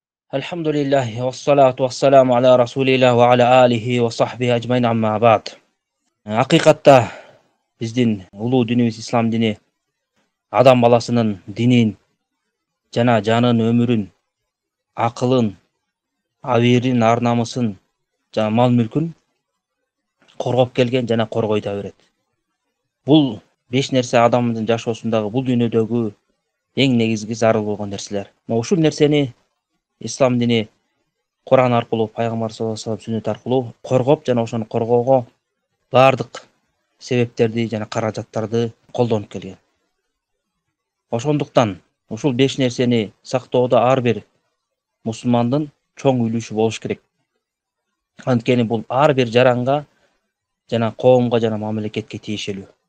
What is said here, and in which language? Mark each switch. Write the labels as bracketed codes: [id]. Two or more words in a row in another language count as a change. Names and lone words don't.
[ar] الحمد لله والصلاة والسلام على رسول الله وعلى آله وصحبه أجمعين أما بعد. [ky] Хакыйкатта биздин улуу диныбыз Ислам дини адам баласынын динин жана жанын, өмүрүн, акылын, абийирин, ар намысын жана мал мүлкүн коргоп келген жана коргой да берет. Бул 5 нерсе адамдын жашоосундагы бул дүйнөдөгү эң негизги зарыл болгон нерселер. Ушул нерсени Ислам дини Куран аркылуу, Пайгамбар [ar] صلى الله عليه وسلم [ky] сүннөт аркылуу коргоп жана ошону коргоого баардык себептерди жана каражаттарды колдонуп келген. Ошондуктан ушул 5 нерсени сактоодо ар бир мусулмандын чоң үлүшү болуш керек. Анткени бул ар бир жаранга жана коомго жана мамлекетке тиешелүү.